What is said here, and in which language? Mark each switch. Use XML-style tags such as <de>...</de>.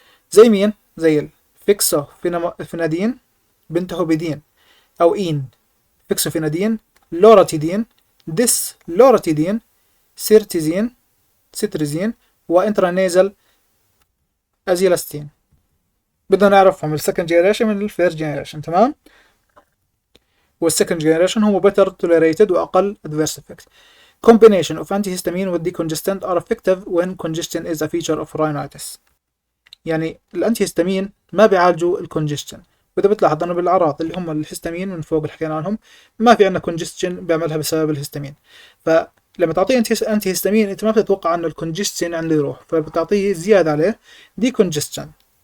<ar>زي مين؟ زي الفيكسوفينادين، بنتهوبيدين او فيكسوفينادين، لوراتيدين، لوراتيدين، سيتريزين وانترانيزل ازيلاستين. بدنا نعرفهم السكند جنريشن من الفيرست جنريشن. تمام؟ والسكند جنريشن هم better tolerated وأقل adverse effect.</ar> <en>Combination of antihistamine with decongestant are effective when congestion is a feature of rhinitis.</en> <ar>يعني الانتيهستامين ما بيعالجوا الكونجستشن، وإذا بتلاحظ أنه بالأعراض اللي هم الهستامين من فوق اللي حكينا عنهم ما في عندنا كونجستشن بيعملها بسبب الهستامين. فلما تعطيه انتيهستامين أنت ما بتتوقع أنه الكونجستشن عنده يروح، فبتعطيه زيادة عليه decongestant.</ar>